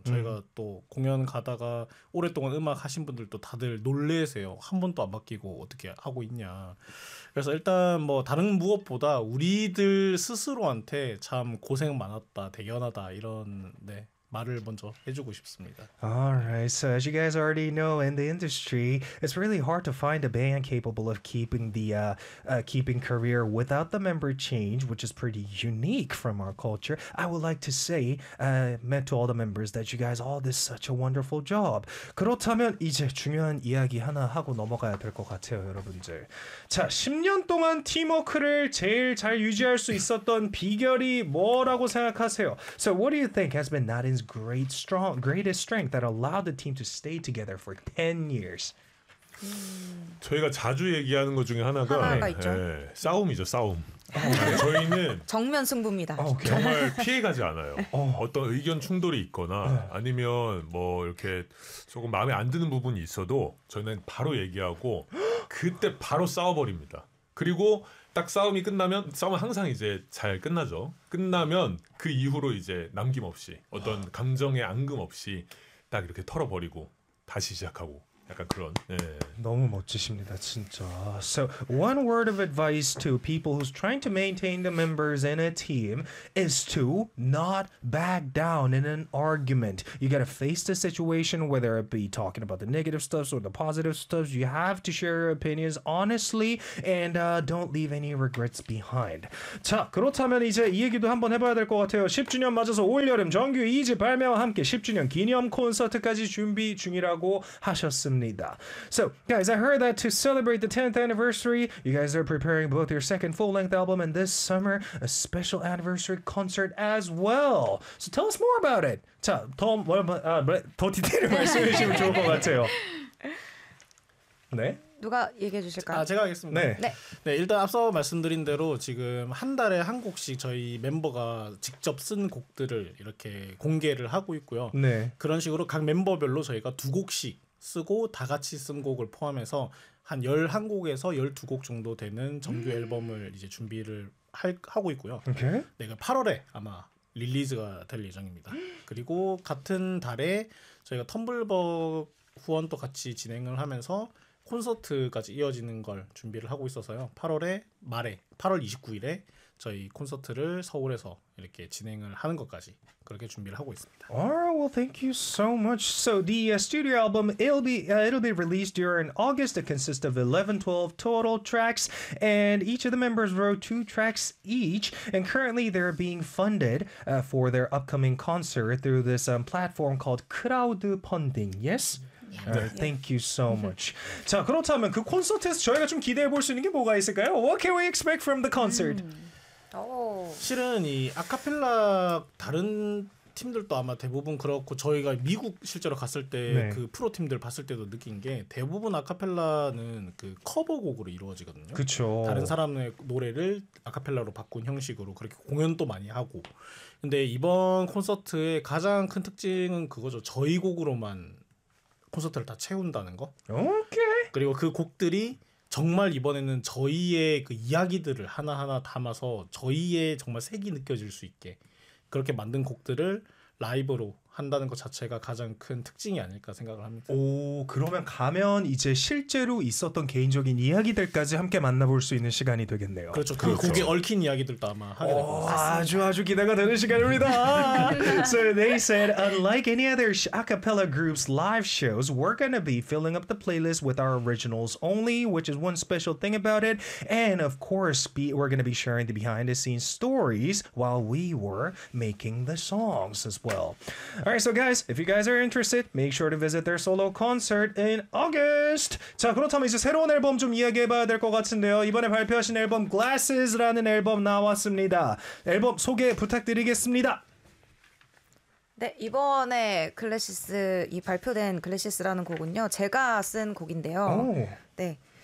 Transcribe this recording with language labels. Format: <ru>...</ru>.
<ko>저희가 또 공연 가다가 오랫동안 음악 하신 분들도 다들 놀래세요. 한 번도 안 바뀌고 어떻게 하고 있냐. 그래서 일단 뭐 다른 무엇보다 우리들 스스로한테 참 고생 많았다, 대견하다 이런 네. 말을 먼저 해주고 싶습니다.</ko> <en>Alright, so as you guys already know, in the industry, it's really hard to find a band capable of keeping the keeping career without the member change, which is pretty unique from our culture. I would like to say, meant to all the members, that you guys all did such a wonderful job.</en> <ko>그렇다면 이제 중요한 이야기 하나 하고 넘어가야 될 것 같아요, 여러분들. 자, 10년 동안 팀워크를 제일 잘 유지할 수 있었던 비결이 뭐라고 생각하세요?</ko> <en>So what do you think has been not great strong greatest strength that allowed the team to stay together for 10 years.</en> <ko>저희가 자주 얘기하는 것 중에 하나가 있죠. 네, 싸움이죠, 싸움. 저희는 정면 승부입니다. 정말 피해 가지 않아요. 어떤 의견 충돌이 있거나 아니면 뭐 이렇게 조금 마음에 안 드는 부분이 있어도 저희는 바로 얘기하고 그때 바로 싸워 버립니다. 그리고 딱 싸움이 끝나면 싸움은 항상 이제 잘 끝나죠. 끝나면 그 이후로 이제 남김없이 어떤 감정의 앙금없이 딱 이렇게 털어버리고 다시 시작하고 약간 그런 예. 너무 멋지십니다 진짜.</ko> <en>So one word of advice to people who's trying to maintain the members in a team is to not back down in an argument. You gotta face the situation whether it be talking about the negative stuff or the positive stuff. You have to share your opinions honestly and don't leave any regrets behind.</en> <ko>자 그렇다면 이제 이 얘기도 한번 해봐야 될 것 같아요. 10주년 맞아서 올여름 정규 2집 발매와 함께 10주년 기념 콘서트까지 준비 중이라고 하셨어요.</ko> <en>So, guys, I heard that to celebrate the 10th anniversary, you guys are preparing both your second full-length album and this summer a special anniversary concert as well. So tell us more about it.</en> <ko>자, 더 디테일을 말씀해 주시면 좋을 것 같아요. 네? 누가 얘기해 주실까요? 아, 제가 하겠습니다. 네. 네. 네, 일단 앞서 말씀드린 대로 지금 한 달에 한 곡씩 저희 멤버가 직접 쓴 곡들을 이렇게 공개를 하고 있고요. 네. 그런 식으로 각 멤버별로 저희가 두 곡씩 쓰고 다 같이 쓴 곡을 포함해서 한 11곡에서 12곡 정도 되는 정규 앨범을 이제 준비를 하고 있고요. 오케이. 네, 8월에 아마 릴리즈가 될 예정입니다. 그리고 같은 달에 저희가 텀블벅 후원도 같이 진행을 하면서 콘서트까지 이어지는 걸 준비를 하고 있어서요. 8월에 말에 8월 29일에 저희 콘서트를 서울에서 이렇게 진행을 하는 것까지 그렇게 준비를 하고 있습니다.</ko> <en>Alright, well, thank you so much. So the studio album it'll be released during August. It consists of 11-12 total tracks, and each of the members wrote 2 tracks each. And currently, they're being funded for their upcoming concert through this platform called crowdfunding. Yes. Yeah. Right, thank you so much.</en> <ko>자 그렇다면 그 콘서트에서 저희가 좀 기대해 볼 수 있는 게 뭐가 있을까요?</ko> <en>What can we expect from the concert?</en> <ko>실은 이 아카펠라 다른 팀들도 아마 대부분 그렇고 저희가 미국 실제로 갔을 때 그 네. 프로 팀들 봤을 때도 느낀 게 대부분 아카펠라는 그 커버곡으로 이루어지거든요. 그렇죠. 다른 사람의 노래를 아카펠라로 바꾼 형식으로 그렇게 공연도 많이 하고. 근데 이번 콘서트의 가장 큰 특징은 그거죠. 저희 곡으로만 콘서트를 다 채운다는 거. 오케이. 그리고 그 곡들이 정말 이번에는 저희의 그 이야기들을 하나하나 담아서 저희의 정말 색이 느껴질 수 있게 그렇게 만든 곡들을 라이브로 한다는 것 자체가 가장 큰 특징이 아닐까 생각을 합니다. 오, 그러면 가면 이제 실제로 있었던 개인적인 이야기들까지 함께 만나볼 수 있는 시간이 되겠네요. 그렇죠. 그 그렇죠. 곡에 얽힌 이야기들도 아마 하게 될 것 같습니다. 아주 아주 기대가 되는 시간입니다.</ko> <en>So they said, unlike any other acapella group's live shows, we're gonna be filling up the playlist with our originals only, which is one special thing about it. And of course, we're gonna be sharing the behind the scenes stories while we were making the songs as well. All right, so guys, if you guys are interested, make sure to visit their solo concert in August.</en> <ko>자, 그렇다면 이제 새로운 앨범 좀 이야기해봐야 될 것 같은데요. 이번에 발표하신 앨범 Glasses라는 앨범 나왔습니다. 앨범 소개 부탁드리겠습니다. 네, 이번에 글래시스 이 발표된 글래시스라는 곡은요, 제가 쓴 곡인데요. 오. 네.</ko>